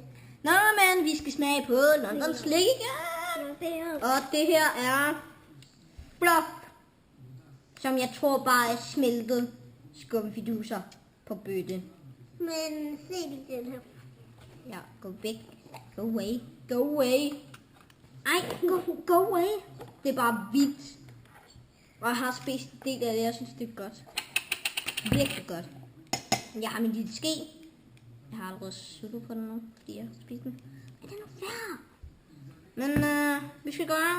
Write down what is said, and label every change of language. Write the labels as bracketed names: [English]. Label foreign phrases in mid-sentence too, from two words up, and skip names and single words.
[Danish] Nå, men vi skal smage på London slik igen. Og det her er bluff, som jeg tror bare er smeltet skumfiduser på bøtte. Men se lige den her. Ja, gå væk. [English] Go away. Ej, go away. [Danish] Det er bare hvidt. Og jeg har spist en del af det, jeg synes det er godt. Virkelig godt. Jeg har min lille ske. Jeg har allerede suttet på den nu, fordi jeg har spist den. Men den er fair. Men vi skal gøre.